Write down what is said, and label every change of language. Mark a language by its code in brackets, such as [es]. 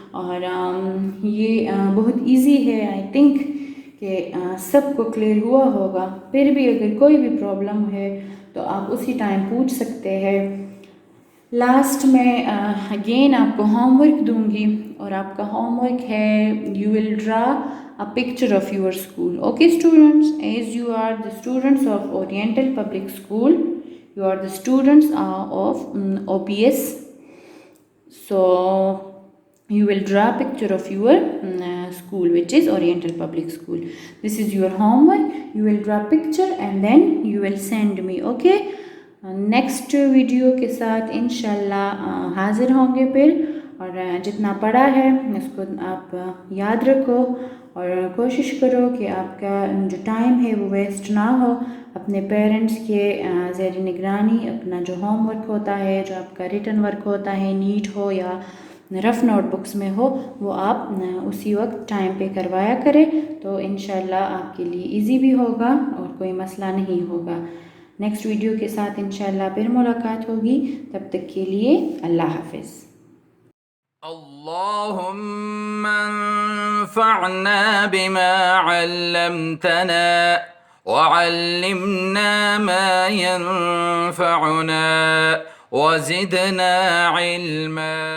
[ur] اور یہ بہت ایزی ہے. آئی تھنک کہ سب کو کلیئر ہوا ہوگا. پھر بھی اگر کوئی بھی پرابلم ہے تو آپ اسی ٹائم پوچھ سکتے ہیں. لاسٹ میں اگین آپ کو ہوم ورک دوں گی، اور آپ کا ہوم ورک ہے [en] You will draw a picture of your school. Okay students, as you are the students of Oriental Public School, you are the students of OPS, so you will draw a picture of your school, which is Oriental Public School. This is your homework. You will draw a picture and then you will send me. [ur] Okay, next video کے ساتھ انشاءاللہ حاضر ہوں گے پھر. اور جتنا پڑھا ہے اس کو آپ یاد رکھو، اور کوشش کرو کہ آپ کا جو ٹائم ہے وہ ویسٹ نہ ہو. اپنے پیرنٹس کے زیر نگرانی اپنا جو ہوم ورک ہوتا ہے، جو آپ کا ریٹن ورک ہوتا ہے، نیٹ ہو یا رف نوٹ بکس میں ہو، وہ آپ اسی وقت ٹائم پہ کروایا کرے، تو انشاءاللہ آپ کے لیے ایزی بھی ہوگا اور کوئی مسئلہ نہیں ہوگا. نیکسٹ ویڈیو کے ساتھ انشاءاللہ پھر ملاقات ہوگی. تب تک کے لیے اللہ حافظ. [ar] اللهم انفعنا بما علمتنا وعلمنا ما ينفعنا وزدنا علما.